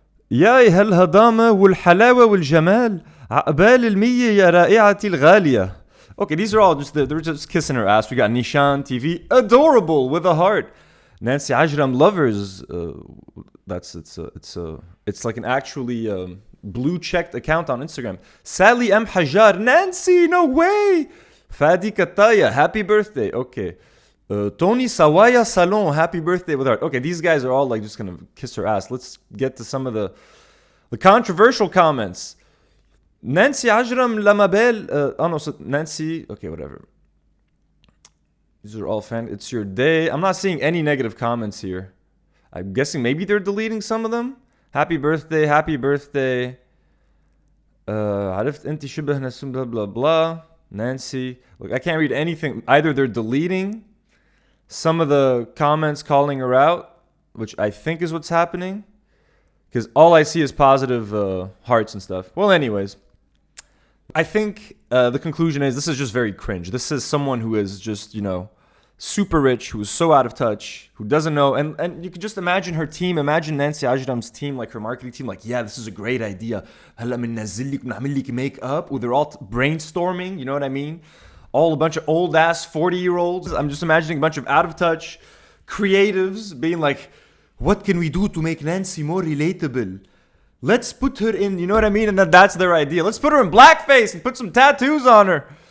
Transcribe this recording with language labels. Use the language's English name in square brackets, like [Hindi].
[Arabic] يا هالهضامة والحلاوة والجمال عقبال المية يا رائعتي الغالية. [English] Okay, these are all they're just kissing her ass. We got Nishan TV, adorable with a heart. Nancy Ajram lovers. It's like an actually blue checked account on Instagram. Sally M Hajar, Nancy, no way. Fadi Kataya, happy birthday. Okay. Tony Sawaya Salon, happy birthday with heart. Okay, these guys are all like just gonna kiss her ass. Let's get to some of the controversial comments. Nancy Ajram Lamabel. So Nancy. Okay, whatever. These are all fan. It's your day. I'm not seeing any negative comments here. I'm guessing maybe they're deleting some of them. Happy birthday, happy birthday. [Arabic] عرفت انت شبه نسوم blah blah blah. [English] Nancy. Look, I can't read anything. Either they're deleting some of the comments calling her out, which I think is what's happening, because all I see is positive hearts and stuff. Well, anyways, I think the conclusion is this is just very cringe. This is someone who is just, you know, super rich, who is so out of touch, who doesn't know. And you can just imagine her team. Imagine Nancy Ajram's team, like her marketing team, like, yeah, this is a great idea. [Arabic] هلا بننزل لك ونعمل لك make up. [English] They're all brainstorming, you know what I mean? All a bunch of old ass 40-year-olds. I'm just imagining a bunch of out of touch creatives being like, what can we do to make Nancy more relatable? Let's put her in, you know what I mean? And that's their idea. Let's put her in blackface and put some tattoos on her.